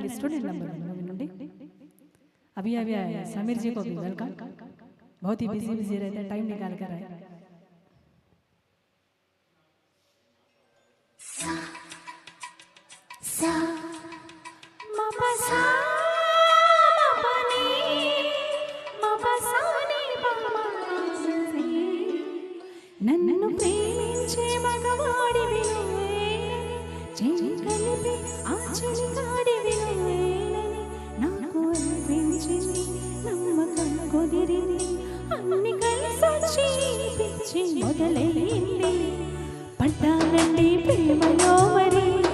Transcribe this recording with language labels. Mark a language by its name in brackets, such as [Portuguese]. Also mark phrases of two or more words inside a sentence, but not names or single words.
[Hindi] एंड स्टूडेंट नंबर 1 मूवी నుండి अभी अभी आया समीर जी को भी वेलकम। बहुत ही बिजी रहते हैं, टाइम निकाल कर आए। सा मा पा सा मा पा नी मा पा सा नी पा मा सी [Telugu] నన్ను ప్రేమించే మగవాడివి చెయ్యి కలిపి ఆ చెలికాడివి నాకు అనిపించింది నమ్మకం కుదిరింది అన్ని కలిసొచ్చి పిచ్చి మొదలైంది పడ్డానండి ప్రేమలో మరి